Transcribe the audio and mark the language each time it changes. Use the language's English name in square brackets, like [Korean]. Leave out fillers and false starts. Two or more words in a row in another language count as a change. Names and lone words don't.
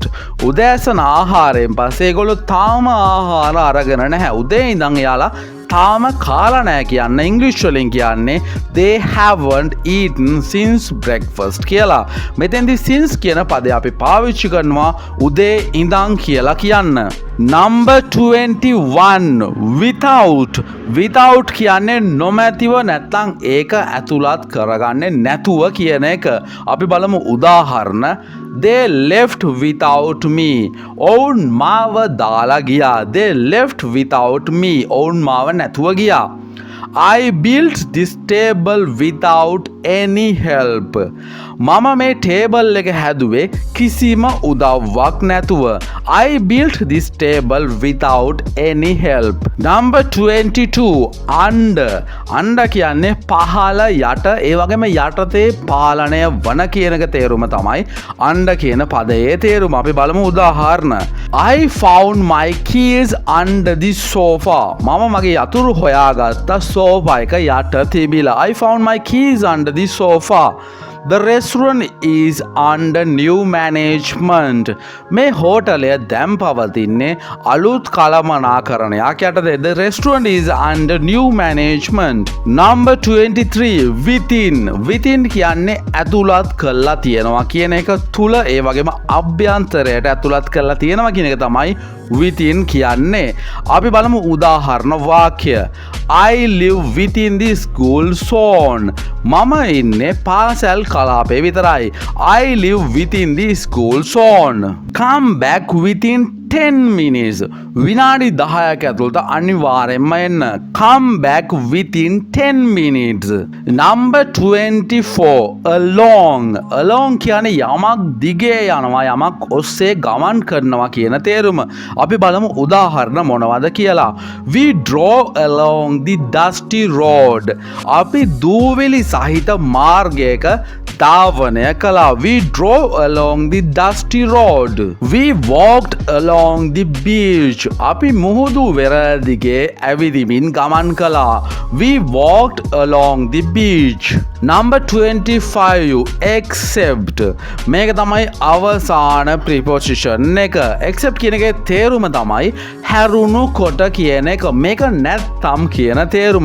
[Sinhala] උදෑසන ආහාරයෙන් පස්සේ ඒගොල්ලෝ තාම ආහාර අරගෙන නැහැ. උදේ ඉඳන් එයාලා තාම කාලා නෑ කියන්න ඉංග්‍රීසි වලින් කියන්නේ [English] they haven't eaten since breakfast [Sinhala] කියලා. මෙතෙන්දි since කියන පදේ අපි පාවිච්චි කරනවා උදේ ඉඳන් කියලා කියන්න. [English] Number 21 without [Sinhala] කියන්නේ නොමැතිව නැත්නම් ඒක ඇතුළත් කරගන්නේ නැතුව කියන එක. අපි බලමු උදාහරණ. [English] They left without me. [Sinhala] ඔවුන් මාව දාලා ගියා. [English] They left without me. [Sinhala] ඔවුන් මාව නැතුව ගියා. [English] I built this table without any help. [Sinhala] මම මේ ටේබල් එක හැදුවේ කිසිම උදව්වක් නැතුව. [English] I built this table without any help. Number 22 under [Sinhala] කියන්නේ පහළ යට ඒ වගේම යටතේ පාලනය වන කියන එක තේරුම තමයි under කියන පදයේ තේරුම. අපි බලමු උදාහරණ. [English] I found my keys under the sofa. [Sinhala] මම මගේ යතුරු හොයාගත්තා sofa එක යට තිබිලා. [English] I found my keys under the sofa. The restaurant is under new management. [Sinhala] මේ හෝටලය දැන් පවතින්නේ අලුත් කළමනාකරණයක් යටතේ. [English] The restaurant is under new management. Number 23 within [Sinhala] කියන්නේ ඇතුළත් කරලා තියෙනවා කියන එක තුල ඒ වගේම අභ්‍යන්තරයට ඇතුළත් කරලා තියෙනවා කියන එක තමයි within කියන්නේ. අපි බලමු උදාහරණ වාක්‍ය. [English] I live within the school zone. [Sinhala] මම ඉන්නේ පාසල් කලාපේ විතරයි. [English] I live within the school zone. Come back within 10 minutes. [Sinhala] විනාඩි 10ක් ඇතුළත අනිවාර්යෙන්ම එන්න. [English] Come back within 10 minutes. Number 24 along [Sinhala] කියන්නේ යමක් දිගේ යනවා යමක් ඔස්සේ ගමන් කරනවා කියන තේරුම. අපි බලමු උදාහරණ මොනවද කියලා. [English] We drove along the dusty road. [Sinhala] අපි දූවිලි සහිත මාර්ගයක ධාවනය කළා. [English] We drove along the dusty road. We walked along the beach. [Sinhala] අපි මුහුදු වෙරළ දිගේ ඇවිදිමින් ගමන් කළා. [English] We walked along the beach. Number 25 except. [Sinhala] මේක තමයි අවසාන preposition එක. except කියන එකේ තේරුම තමයි හැරුණු කොට කියන එක. මේක නැත්තම් කියන තේරුම.